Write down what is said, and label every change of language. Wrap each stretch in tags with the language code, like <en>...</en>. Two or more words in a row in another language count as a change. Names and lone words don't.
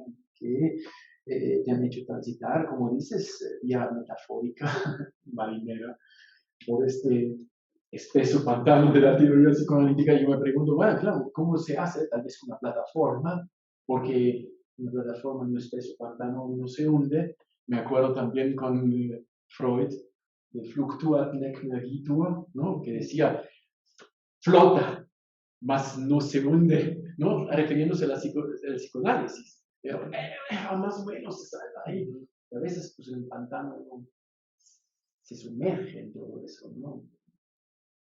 <es>Que te han hecho transitar, como dices, vía metafórica, marinera, por este espeso pantano de la teoría psicoanalítica. Y yo me pregunto, bueno, claro, ¿cómo se hace? Tal vez una plataforma, porque una plataforma en un espeso pantano no se hunde. Me acuerdo también con Freud, de</es> <la>Fluctuat nec nagitur,</la> <es>¿no? Que decía, flota, mas no se hunde, ¿no? Refiriéndose al psicoanálisis. Pero más o menos se salva ahí. Y a veces, pues, en el pantano se sumerge en todo eso, ¿no?</es>